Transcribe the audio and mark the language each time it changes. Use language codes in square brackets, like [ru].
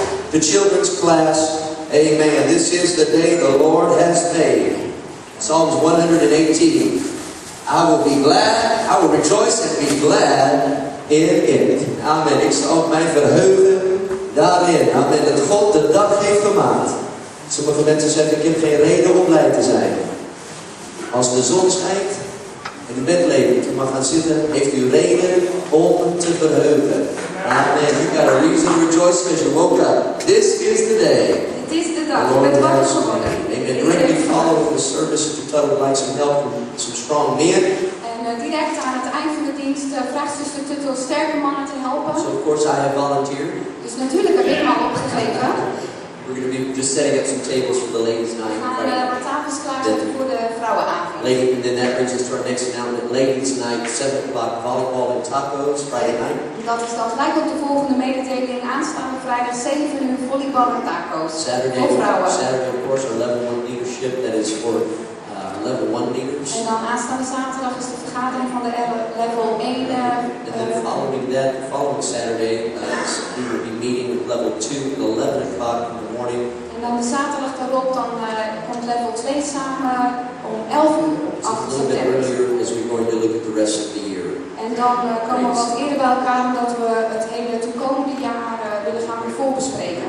[en] The children's class, amen. This is the day the Lord has made. Psalms 118. I will be glad, I will rejoice and be glad in it. Amen. [nl] Ik zal mij verheugen daarin. Amen. Dat God de dag heeft gemaakt. Sommige mensen zeggen, ik heb geen reden om blij te zijn. Als de zon schijnt en u bent levend, u mag gaan zitten, heeft u reden om te verheugen. Amen. [en] You got a reason to rejoice because you woke up. This is the day. [nl] Het is de dag. Je bent wakker geworden. Amen. [en] Directly following the service, if you thought would like some help from some strong men. [nl] En direct aan het eind van de dienst vraagt zuster Tuttle sterke mannen te helpen. [en] So of course I have volunteered. [nl] Dus natuurlijk heb ik me al opgegeven. [en] We're going to be just setting up some tables for the ladies' night. [nl] We gaan wat tafels klaarzetten voor de vrouwenavond. [en] And then that brings us to our next announcement. Ladies' night, 7 o'clock, volleyball and tacos, Friday night. [nl] Dat is dan gelijk op de volgende mededeling. Aanstaande vrijdag 7 uur volleybal en tacos. [en] Saturday, [nl] voor vrouwen. [en] Saturday, of course, our level 1 leadership. That is for level 1 leaders. [nl] En dan aanstaande zaterdag is de vergadering van de level 1. [en] And then following that, following Saturday, we will be meeting with level 2 at 11 o'clock in the morning. [nl] En dan de zaterdag daarop dan komt level 2 samen om 11 uur op 8 september. [en] As we're going to look at the rest of the year. [nl] En dan komen we wat eerder bij elkaar omdat we het hele toekomende jaar willen gaan weer voorbespreken.